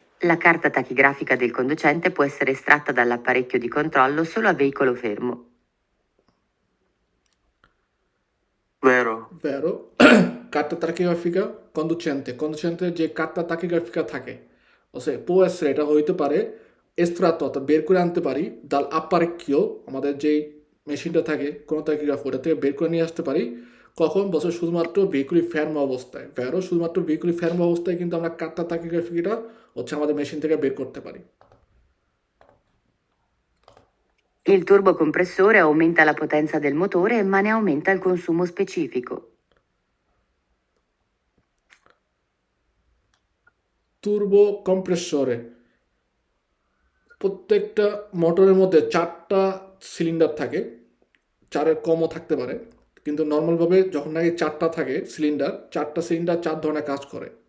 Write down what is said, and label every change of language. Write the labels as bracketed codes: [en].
[it] La carta tachigrafica del conducente può essere estratta dall'apparecchio di controllo solo a veicolo fermo. Vero. Vero. Carta tachigrafica conducente [bn] যে কার্তা তাকিগ্রাফিকা থাকে, ওসে [it] può essere [bn] এটা হইতে পারে [it] estratto [bn] অর্থাৎ বের করে আনতে পারি দাল apparecchio আমাদের যেই মেশিনটা থাকে কোনো তাকিগ্রাফ ওটা থেকে বের করে নিয়ে আসতে পারি। কখন বছর শুধুমাত্র ভেহিকুলি ফেরমো অবস্থায়, ভেরো শুধুমাত্র ভেহিকুলি ফেরমো অবস্থায় কিন্তু আমরা কার্তা তাকিগ্রাফিটা হচ্ছে আমাদের মেশিন থেকে বের করতে পারি। [it] Il turbocompressore aumenta la potenza del motore ma ne aumenta il consumo specifico. [bn] তুর্বো কম্প্রেসরে প্রত্যেকটা মোটরের মধ্যে 4টা সিলিন্ডার থাকে, 4-এর কমও থাকতে পারে, কিন্তু নর্মালভাবে যখন নাকি 4টা থাকে সিলিন্ডার, 4টা সিলিন্ডার 4 ধরনের কাজ করে।